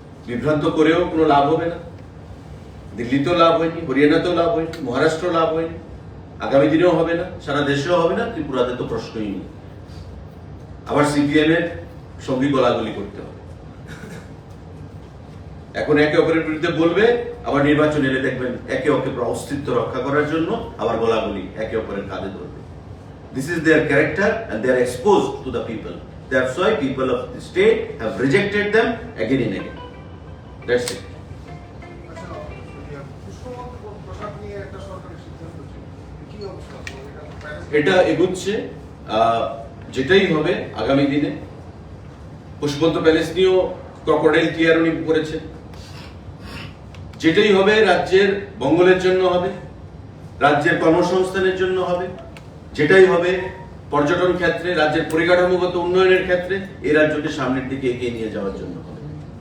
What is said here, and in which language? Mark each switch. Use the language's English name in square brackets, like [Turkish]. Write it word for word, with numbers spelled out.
[Bangla] বিভ্রান্ত করেও কোনো লাভ হবে না। দিল্লিতেও লাভ হয়নি, হরিয়ানাতেও লাভ হয়নি, মহারাষ্ট্র লাভ হয়নি, আগামী দিনেও হবে না, সারা দেশেও হবে না, ত্রিপুরাতে তো প্রশ্নই নেই। আবার সিপিএম এর সঙ্গে গলাগলি করতে হবে। এখন একে অপরের বিরুদ্ধে বলবে, আবার নির্বাচন এলে দেখবেন একে অপরের অস্তিত্ব রক্ষা করার জন্য আবার বলাবলি একে অপরের কাঁধে ধরবে। [English] This is their character and they are exposed to the people. That's why people of the state have rejected them again and again. That's it. [Bangla] আচ্ছা, পুষ্পমন্ত প্রসাদ নিয়ে একটা সরকারি সিদ্ধান্ত ছিল, কি অবস্থা? এটা প্যারেন্টস- এটা এগুচ্ছে আহ, যেটাই হবে আগামী দিনে। পুষ্পন্ত প্যালেস নিয়েও [English] crocodile tear [Bangla] উনি করেছে, যেটাই হবে রাজ্যের মঙ্গলের জন্য হবে, রাজ্যের কর্মসংস্থানের জন্য হবে, যেটাই হবে পর্যটন ক্ষেত্রে, রাজ্যের পরিকাঠামোগত উন্নয়নের ক্ষেত্রে, এই রাজ্যকে সামনের দিকে এগিয়ে নিয়ে যাওয়ার জন্য হবে।